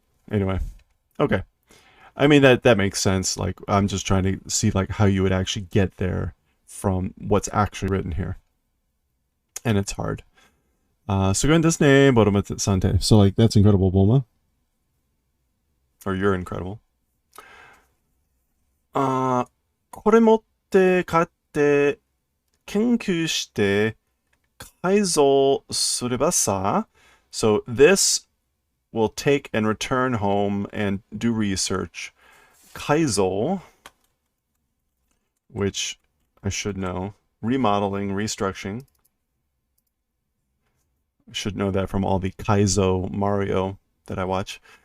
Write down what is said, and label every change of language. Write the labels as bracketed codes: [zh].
[en] Anyway, okay. I mean that makes sense. Like I'm just trying to see like how you would actually get there from what's actually written here, and it's hard. [ja] Sugoi desu ne, Boroma-san te. [en] So like that's incredible, Bulma. Or you're incredible. [ja] これ持って帰って研究して改造すればさ. [en] So this will take and return home and do research. Kaizo, which I should know. Remodeling, restructuring. I should know that from all the Kaizo Mario that I watch.